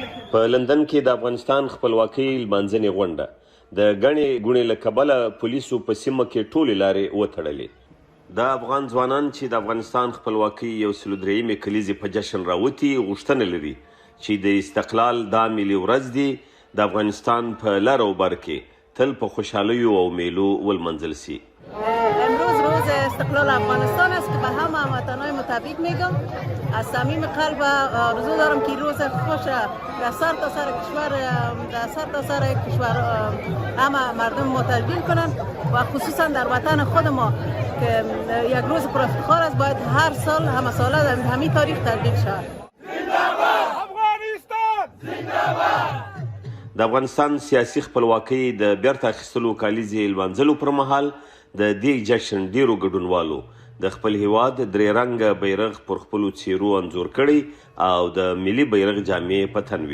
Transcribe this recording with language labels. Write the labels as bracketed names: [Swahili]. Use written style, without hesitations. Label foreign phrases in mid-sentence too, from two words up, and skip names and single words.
[Pashto] په لندن کې د افغانستان خپلواکۍ لمانځنې غونډه د ګڼې ګوڼې له کبله پولیسو په سیمه کې ټولې لارې وتړلې. د افغان ځوانان چې د افغانستان خپلواکۍ 103 کلیزې په جشن راوتي غوښتنه لري چې د استقلال دا ملي ورځ دی د افغانستان په لر او بر کې تل په خوشحالیو او میلو ولمانځل سي. [Persian] امروز روز استقلال افغانستان است که به همه هموطنان تبریک میگم. از صمیم قلب آرزو دارم که روز خوش در سر تا سر کشور همه مردم ما تشکیل کنند و خصوصا در وطن خود ما که یک روز پر افتخار است باید هر سال همه ساله در همین تاریخ تشکیل شود. [Pashto] د افغانستان سیاسي خپلواکۍ د بیرته اخیستلو کالیزې لمانځلو پر مهال د دې جشن ډیرو ګډونوالو د خپل هیواد درې رنګه بیرغ پر خپلو څیرو انځور کړی او د ملي بیرغ جامې په تن وي.